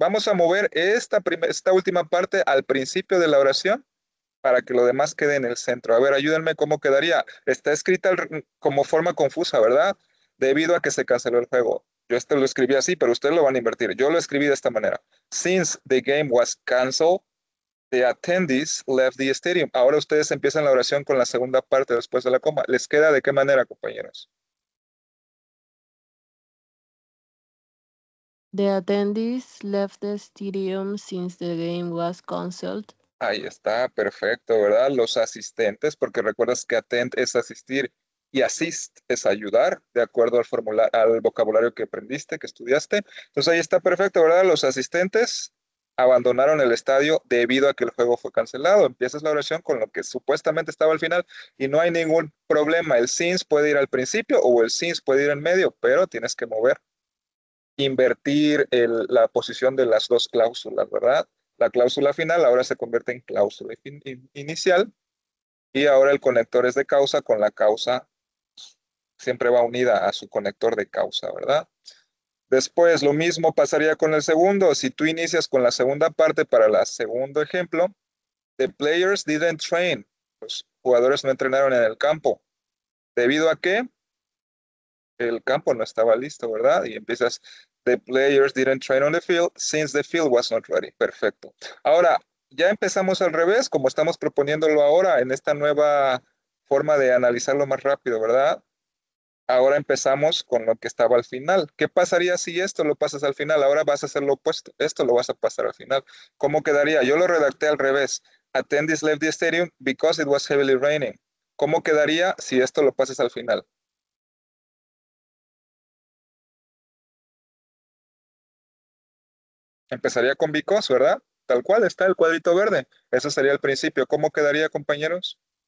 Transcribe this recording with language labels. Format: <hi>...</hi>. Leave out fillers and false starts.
<es>Vamos a mover esta última parte al principio de la oración para que lo demás quede en el centro. A ver, ayúdenme cómo quedaría. Está escrita como forma confusa, ¿verdad? Debido a que se canceló el juego. Yo lo escribí así, pero ustedes lo van a invertir. Yo lo escribí de esta manera.</es> <en>Since the game was canceled, the attendees left the stadium.</en> <es>Ahora ustedes empiezan la oración con la segunda parte después de la coma. ¿Les queda de qué manera, compañeros?</es> <en>The attendees left the stadium since the game was canceled.</en> <es>Ahí está, perfecto, ¿verdad? Los asistentes, porque recuerdas que attend es asistir y assist es ayudar, de acuerdo al vocabulario que aprendiste, que estudiaste. Entonces ahí está perfecto, ¿verdad? Los asistentes abandonaron el estadio debido a que el juego fue cancelado. Empiezas la oración con lo que supuestamente estaba al final y no hay ningún problema. El since puede ir al principio o el since puede ir en medio, pero tienes que invertir la posición de las dos cláusulas, ¿verdad? La cláusula final ahora se convierte en cláusula inicial y ahora el conector es de causa con la causa siempre va unida a su conector de causa, ¿verdad? Después lo mismo pasaría con el segundo. Si tú inicias con la segunda parte para el segundo ejemplo,</es> <en>the players didn't train.</en> <es>Los jugadores no entrenaron en el campo. ¿Debido a qué? El campo no estaba listo, ¿verdad? Y empiezas,</es> <en>the players didn't train on the field since the field was not ready.</en> <es>Perfecto. Ahora, ya empezamos al revés, como estamos proponiéndolo ahora en esta nueva forma de analizarlo más rápido, ¿verdad? Ahora empezamos con lo que estaba al final. ¿Qué pasaría si esto lo pasas al final? Ahora vas a hacer lo opuesto. Esto lo vas a pasar al final. ¿Cómo quedaría? Yo lo redacté al revés.</es> <en>Attendees left the stadium because it was heavily raining.</en> <es>¿Cómo quedaría si esto lo pasas al final? Empezaría con because, ¿verdad? Tal cual está el cuadrito verde. Eso sería el principio. ¿Cómo quedaría, compañeros?</es>